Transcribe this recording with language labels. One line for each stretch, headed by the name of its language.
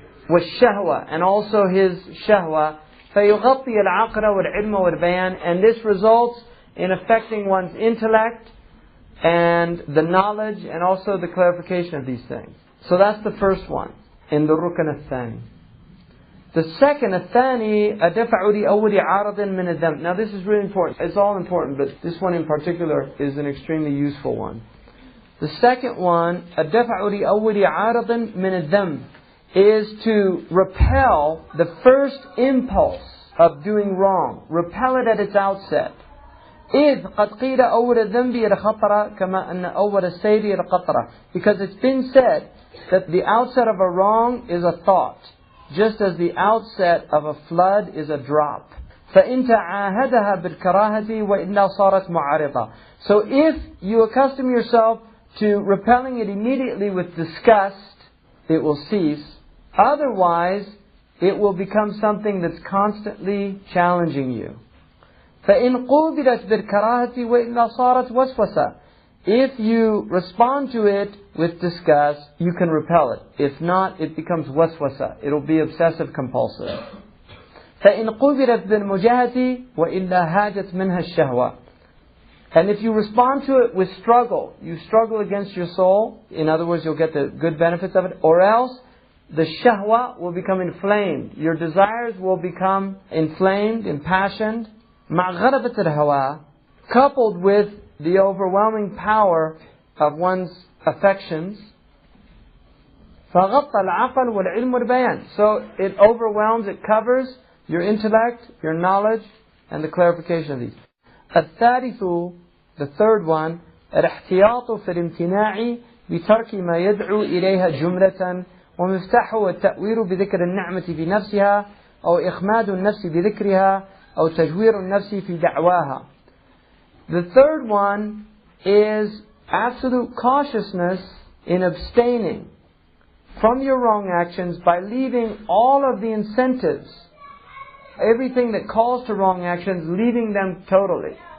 Arabic: والشهوة,
English: and also his shahwa.
Arabic: فيغطي العقل والعلم والبيان,
English: and this results in affecting one's intellect and the knowledge and also the clarification of these things. So that's the first one in the rukn الثاني. The second,
Arabic: الثاني الدفع لأول عارض من الذنب.
English: Now this is really important. It's all important, but this one in particular is an extremely useful one. The second one,
Arabic: الدفع لأول عارض من الذنب,
English: is to repel the first impulse of doing wrong. Repel it at its outset.
Arabic: إذ قد قيل أول الذنب الخطرة كما أن أول السير القطرة.
English: Because it's been said that the outset of a wrong is a thought, just as the outset of a flood is a drop.
Arabic: فإن تعاهدها بالكراهة وإلا صارت معارضة.
English: So if you accustom yourself to repelling it immediately with disgust, it will cease. Otherwise, it will become something that's constantly challenging you.
Arabic: فإن قوبلت بالكراهة وإلا صارت وسوسة.
English: If you respond to it with disgust, you can repel it. If not, it becomes waswasa. It'll be obsessive compulsive.
Arabic: فإن قوبلت بالمجاهدة وإلا هاجت منها الشهوة.
English: And if you respond to it with struggle, you struggle against your soul, in other words, you'll get the good benefits of it, or else the shahwa will become inflamed. Your desires will become inflamed, impassioned.
Arabic: مع غلبة الهوى,
English: coupled with the overwhelming power of one's affections.
Arabic: فغطى العقل والعلم والبيان.
English: So it overwhelms, it covers your intellect, your knowledge, and the clarification of these.
Arabic: الثالث,
English: the third one,
Arabic: الاحتياط في الامتناع بترك ما يدعو إليها جملة ومفتاحه التأويل بذكر النعمة في نفسها أو إخماد النفس بذكرها أو تجوير النفس في دعواها.
English: The third one is absolute cautiousness in abstaining from your wrong actions by leaving all of the incentives, everything that calls to wrong actions, leaving them totally.